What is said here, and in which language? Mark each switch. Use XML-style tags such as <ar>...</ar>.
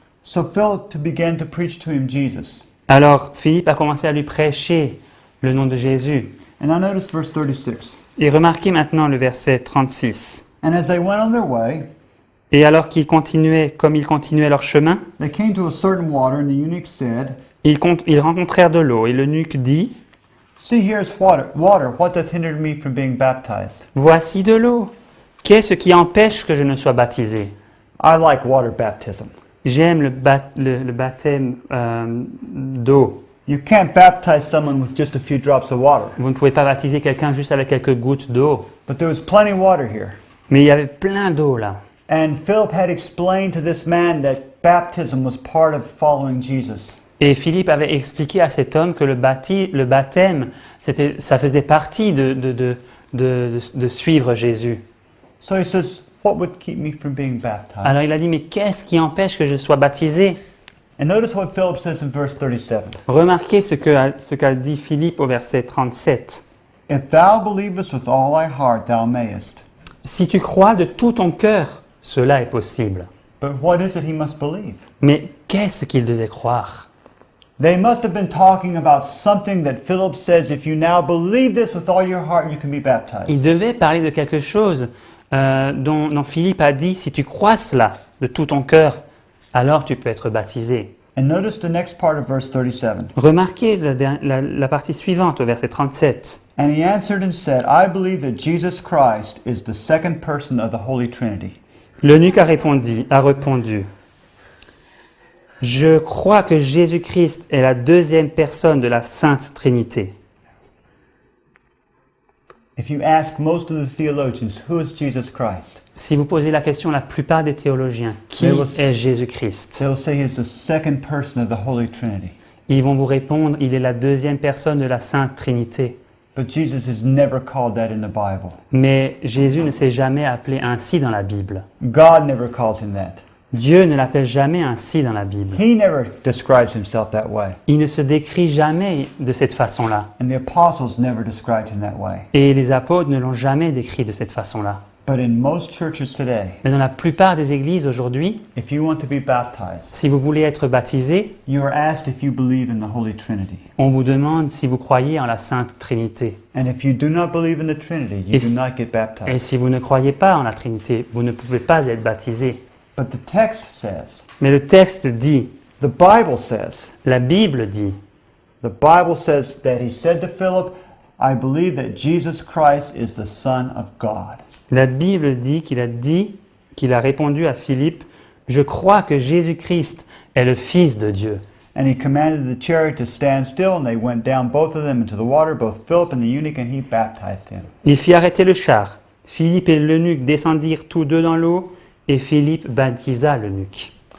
<en>So Philip began to preach to him Jesus.</en> <fr>Alors Philippe a commencé à lui prêcher le nom de Jésus.</fr> <en>And I noticed verse 36.</en> <fr>Et remarquez maintenant le verset 36.</fr> <en>And as they went on their way,</en> <fr>Et alors qu'ils continuaient, comme ils continuaient leur chemin,</fr> <en>they came to a certain water, and the eunuch said,</en> <fr>ils rencontrèrent de l'eau. Et l'eunuque dit,</fr> <en>See, here is water. What doth hinder me from being baptized?</en> <fr>voici de l'eau. Qu'est-ce qui empêche que je ne sois baptisé?</fr> <en>I like water baptism.</en> <fr>J'aime le baptême d'eau.</fr> <en>You can't baptize someone with just a few drops of water.</en> <fr>Vous ne pouvez pas baptiser quelqu'un juste avec quelques gouttes d'eau.</fr> <en>But there was plenty of water here.</en> <fr>Mais il y avait plein d'eau là.</fr> <en>And Philip had explained to this man that baptism was part of following Jesus.</en> <fr>Et Philippe avait expliqué à cet homme que le baptême, ça faisait partie de suivre Jésus.</fr> <en>So he says, what would keep me from being baptized?</en> <fr>Alors il a dit, mais qu'est-ce qui empêche que je sois baptisé?</fr> <en>And notice what Philip says in verse 37.</en> <fr>Remarquez ce qu'a dit Philippe au verset 37.</fr> <en>If thou believest with all thy heart, thou mayest.</en> <fr>Si tu crois de tout ton cœur, cela est possible.</fr> <en>But what is it he must believe?</en> <fr>Mais qu'est-ce qu'il devait croire?</fr> <en>They must have been talking about something that Philip says, if you now believe this with all your heart, you can be baptized.</en> <fr>Il devait parler de quelque chose dont Philippe a dit, si tu crois cela de tout ton cœur, alors tu peux être baptisé.</fr> <en>And notice the next part of verse 37.</en> <fr>Remarquez la partie suivante au verset 37.</fr> <en>And he answered and said, I believe that Jesus Christ is the second person of the Holy Trinity.</en> <fr>L'eunuque a répondu, je crois que Jésus-Christ est la deuxième personne de la Sainte Trinité.</fr> <en>If you ask most of the theologians, who is Jesus Christ?</en> <fr>Si vous posez la question à la plupart des théologiens, qui est Jésus-Christ?</fr> <en>They'll say he's the second person of the Holy Trinity.</en> <fr>Ils vont vous répondre, il est la deuxième personne de la Sainte Trinité.</fr> <en>But Jesus is never called that in the Bible.</en> <fr>Mais Jésus ne s'est jamais appelé ainsi dans la Bible.</fr> <en>God never calls him that.</en> <fr>Dieu ne l'appelle jamais ainsi dans la Bible.</fr> <en>He never describes himself that way.</en> <fr>Il ne se décrit jamais de cette façon-là.</fr> <en>And the apostles never described him that way.</en> <fr>Et les apôtres ne l'ont jamais décrit de cette façon-là.</fr> <en>But in most churches today,</en> <fr>Mais dans la plupart des églises aujourd'hui,</fr> <en>if you want to be baptized,</en> <fr>si vous voulez être baptisé,</fr> <en>you are asked if you believe in the Holy Trinity.</en> <fr>on vous demande si vous croyez en la Sainte Trinité.</fr> <en>And if you do not believe in the Trinity, you do not get</en> <fr>Et</fr> <en>baptized.</en> <fr>si vous ne croyez pas en la Trinité, vous ne pouvez pas être baptisé.</fr> <en>But the text says,</en> <fr>Mais le texte dit,</fr> <en>the Bible says</en> <fr>la Bible dit,</fr> <en>that he said to Philip, I believe that Jesus Christ is the Son of God.</en> <fr>la Bible dit, qu'il a répondu à Philippe, je crois que Jésus-Christ est le Fils de Dieu.</fr> <en>And he commanded the chariot to stand still, and they went down both of them into the water, both Philip and the eunuch, and he baptized him.</en> <fr>Il fit arrêter le char. Philippe et l'eunuque descendirent tous deux dans l'eau, et Philippe baptisa l'eunuque.</fr>